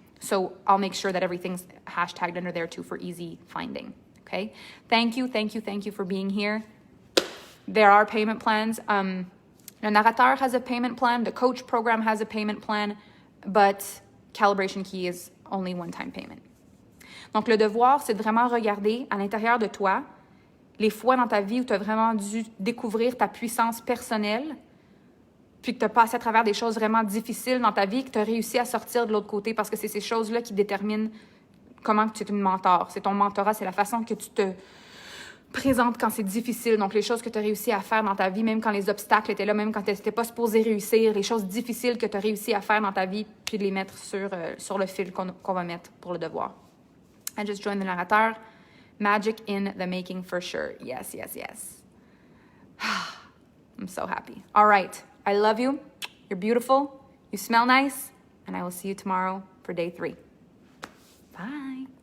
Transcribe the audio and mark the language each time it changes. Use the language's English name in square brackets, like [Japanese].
[English] So I'll make sure that everything's hashtagged under there too for easy finding. Okay. Thank you for being here. There are payment plans. Le Narrateur has a payment plan. The coach program has a payment plan, but calibration key is only one-time payment. [French] Donc le devoir, c'est de vraiment regarder à l'intérieur de toi les fois dans ta vie où tu as vraiment dû découvrir ta puissance personnelle, puis que tu as passé à travers des choses vraiment difficiles dans ta vie, que tu as réussi à sortir de l'autre côté, parce que c'est ces choses-là qui déterminent comment tu es une mentor. C'est ton mentorat, c'est la façon que tu te présentes quand c'est difficile. Donc, les choses que tu as réussi à faire dans ta vie, même quand les obstacles étaient là, même quand tu n'étais pas supposé réussir, les choses difficiles que tu as réussi à faire dans ta vie, puis de les mettre sur le fil qu'on va mettre pour le devoir. [English] I just joined the Narrateur. Magic in the making for sure. Yes. I'm so happy. All right. I love you. You're beautiful. You smell nice. And I will see you tomorrow for day 3. Bye.